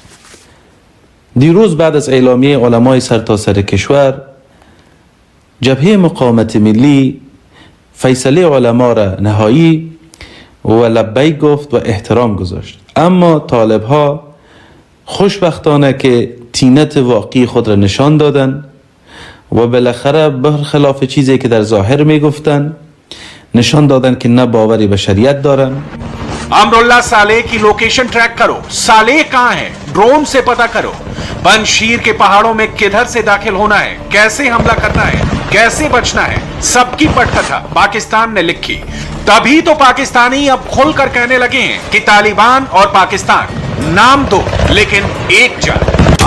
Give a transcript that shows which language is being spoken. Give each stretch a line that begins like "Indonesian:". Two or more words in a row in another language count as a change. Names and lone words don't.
Persian: دیروز بعد از اعلامیه علمای سرتاسر کشور، جبهه مقاومت ملی فیصله علما را نهایی و لبیک گفت و احترام گذاشت. اما طالب ها خوشبختانه که تینت واقعی خود را نشان دادند و بالاخره برخلاف چیزی که در ظاهر می گفتند نشان دادند که نه باوری به شریعت دارند.
Hindi: अमरुल्लाह सालेह की लोकेशन ट्रैक करो। सालेह कहां है, ड्रोन से पता करो। पंजशीर के पहाड़ों में किधर से दाखिल होना है, कैसे हमला करना है, कैसे बचना है, सबकी पटकथा पाकिस्तान ने लिखी। तभी तो पाकिस्तानी अब खुलकर कहने लगे हैं कि तालिबान और पाकिस्तान नाम दो लेकिन एक जान।